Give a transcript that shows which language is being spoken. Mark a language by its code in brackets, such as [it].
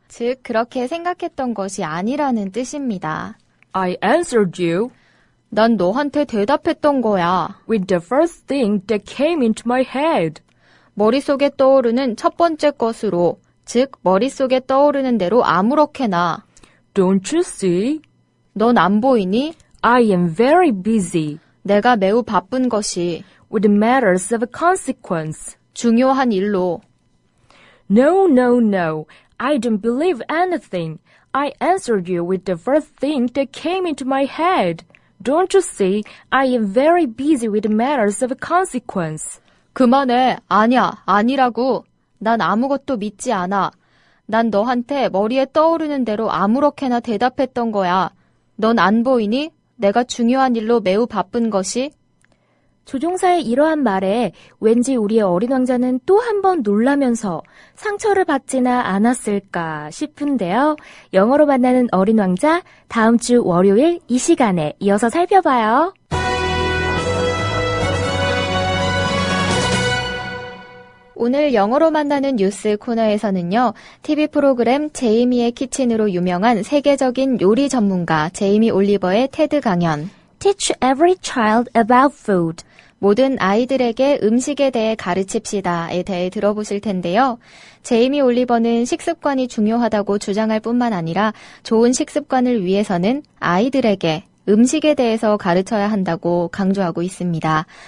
[ko] 즉, 그렇게 생각했던 것이 아니라는 뜻입니다. [en] I answered you [ko] 난 너한테 대답했던 거야. [en] with the first thing that came into my head. [ko] 머릿속에 떠오르는 첫 번째 것으로, 즉, 머릿속에 떠오르는 대로 아무렇게나. [en] Don't you see? [ko] 넌 안 보이니? [en] I am very busy [ko] 내가 매우 바쁜 것이 [en] with matters of consequence. [ko] 중요한 일로. [en] No, no, no. I don't believe anything. I answered you with the first thing that came into my head. Don't you see? I am very busy with matters of consequence. [ko] 그만해. 아니야. 아니라고. 난 아무것도 믿지 않아. 난 너한테 머리에 떠오르는 대로 아무렇게나 대답했던 거야. 넌 안 보이니? 내가 중요한 일로 매우 바쁜 것이? 조종사의 이러한 말에 왠지 우리의 어린 왕자는 또 한 번 놀라면서 상처를 받지나 않았을까 싶은데요. 영어로 만나는 어린 왕자, 다음 주 월요일 이 시간에 이어서 살펴봐요. 오늘 영어로 만나는 뉴스 코너에서는요, TV 프로그램 제이미의 키친으로 유명한 세계적인 요리 전문가 제이미 올리버의 테드 강연, [en] Teach every child about food. [ko] 모든 아이들에게 음식에 대해 가르칩시다에 대해 들어보실 텐데요. 제이미 올리버는 식습관이 중요하다고 주장할 뿐만 아니라 좋은 식습관을 위해서는 아이들에게 음식에 대해서 가르쳐야 한다고 강조하고 있습니다.